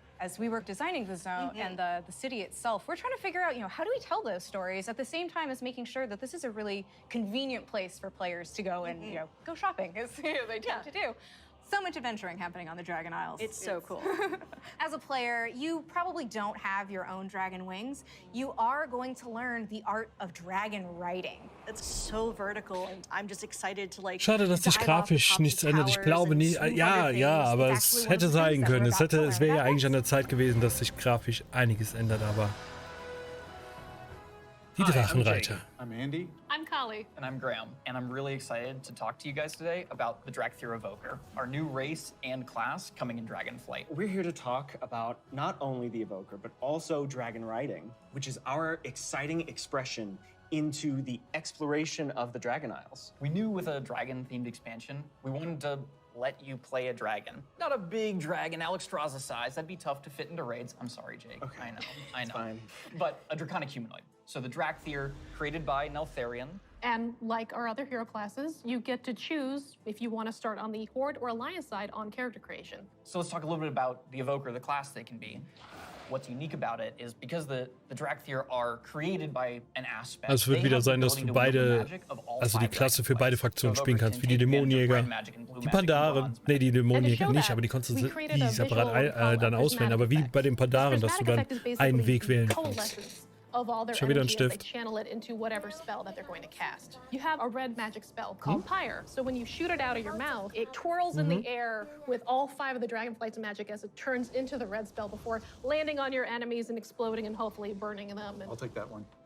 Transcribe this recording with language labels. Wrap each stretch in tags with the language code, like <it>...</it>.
<en>As we were designing the zone and the city itself, we're trying to figure out, how do we tell those stories at the same time as making sure that this is a really convenient place for players to go and, go shopping, as they tend to do. So much adventuring happening on the Dragon Isles. It's so cool. As a player, you probably don't have your own dragon wings. You are going to learn the art of dragon riding. It's so vertical, and I'm just excited to</en> <de>Schade, dass sich grafisch nichts ändert. Ich glaube nicht. Ja, aber es hätte sein können. Es wäre ja eigentlich an der Zeit gewesen, dass sich grafisch einiges ändert, aber die Drachenreiter.</de> <en>I'm Andy. I'm Kali. And I'm Graham. And I'm really excited to talk to you guys today about the Dracthyr Evoker, our new race and class coming in Dragonflight. We're here to talk about not only the Evoker, but also dragon riding, which is our exciting expression into the exploration of the Dragon Isles. We knew with a dragon-themed expansion, we wanted to let you play a dragon. Not a big dragon, Alexstrasza size. That'd be tough to fit into raids. I'm sorry, Jake. Okay. I know. Fine. But a draconic humanoid. So the Dracthyr, created by Neltharion. And like our other hero classes, you get to choose if you want to start on the Horde or Alliance side on character creation. So let's talk a little bit about the Evoker, the class they can be. What's unique about it is because the Dracthyr are created by an aspect.</en> <de>Also es wird wieder sein, dass du beide, also die Klasse für beide Fraktionen spielen kannst, wie die Dämonenjäger, die Pandaren, nee, die Dämonenjäger nicht, aber die konntest du separat dann auswählen, aber wie bei den Pandaren, dass du dann einen Weg wählen kannst.</de> <en>Of all their</en> <de>Schon wieder ein</de> <en>energy as they</en> <de>Stift.</de> <en>channel it into whatever spell that they're going to cast. You have a red magic spell called Pyre. So when you shoot it out of your mouth, it twirls in the air with all 5 of the Dragonflight's magic as it turns into the red spell before landing on your enemies and exploding and hopefully burning them. I'll take that one.</en>